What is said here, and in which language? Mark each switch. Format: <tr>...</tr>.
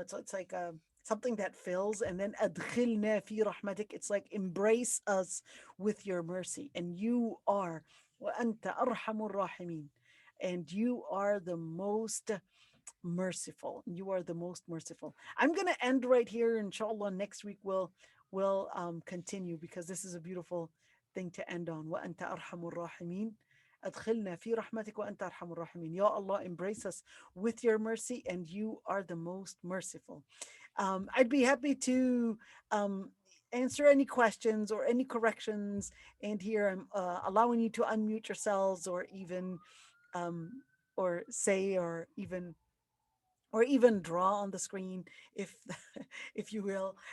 <en>It's like a something that fills, and then</en> <ar>adkhilna fi rahmatik,</ar> <en>it's like embrace us with your mercy, and you are</en> <ar>wa anta arhamur rahimin,</ar> <en>and you are the most merciful. You are the most merciful. I'm gonna end right here. Inshallah, next week we'll continue, because this is a beautiful thing to end on.</en> <ar>Wa anta arhamur rahimin. أدخلنا في رحمتك وأنت أرحم الراحمين.</ar> <en>Ya Allah, embrace us with your mercy, and you are the most merciful. I'd be happy to um, answer any questions or any corrections. And here I'm allowing you to unmute yourselves, or even um, or say, or even draw on the screen, if if you will.</en>